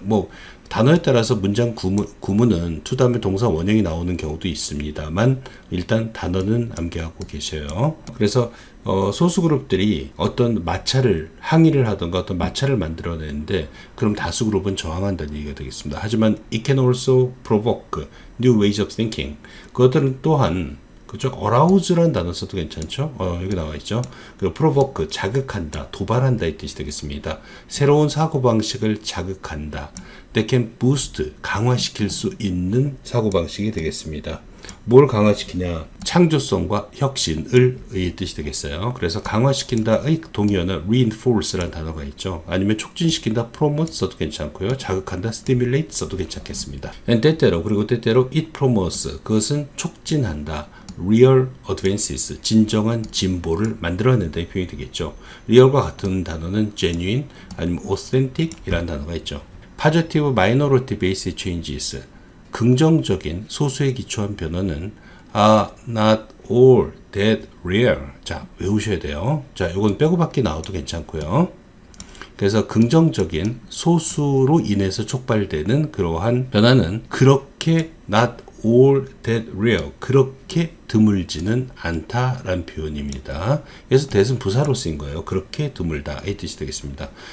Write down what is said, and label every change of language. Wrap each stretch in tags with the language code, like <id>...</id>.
<ko>뭐 단어에 따라서 문장 구문은 to 다음에 동사 원형이 나오는 경우도 있습니다만 일단 단어는 암기하고 계셔요. 그래서 소수 그룹들이 어떤 마찰을 항의를 하던가 어떤 마찰을 만들어내는데 그럼 다수 그룹은 저항한다는 얘기가 되겠습니다. 하지만</ko> <en>it can also provoke new ways of thinking,</en> <ko>그것들은 또한 그죠? arouse라는 단어 써도 괜찮죠? 여기 나와 있죠. 그 provoke, 자극한다, 도발한다 이 뜻이 되겠습니다. 새로운 사고방식을 자극한다.</ko> <en>That can boost,</en> <ko>강화시킬 수 있는 사고방식이 되겠습니다. 뭘 강화시키냐? 창조성과 혁신을 의 뜻이 되겠어요. 그래서 강화시킨다의 동의어는 reinforce라는 단어가 있죠. 아니면 촉진시킨다, promote 써도 괜찮고요. 자극한다, stimulate 써도 괜찮겠습니다. and 때때로, 그리고 때때로</ko> <en>it promotes,</en> <ko>그것은 촉진한다.</ko> <en>real advances,</en> <ko>진정한 진보를 만들어낸다 이 표현이 되겠죠. real과 같은 단어는 genuine 아니면 authentic 이라는 단어가 있죠.</ko> <en>positive minority based changes,</en> <ko>긍정적인 소수에 기초한 변화는</ko> <en>are not all that rare.</en> <ko>자, 외우셔야 돼요. 자, 이건 빼고 받기 나와도 괜찮고요. 그래서 긍정적인 소수로 인해서 촉발되는 그러한 변화는 그렇게</ko> <en>not all that rare,</en> <ko>그렇게 드물지는 않다라는 표현입니다. 그래서 that은 부사로 쓰인 거예요. 그렇게 드물다 이 뜻이 되겠습니다.</ko>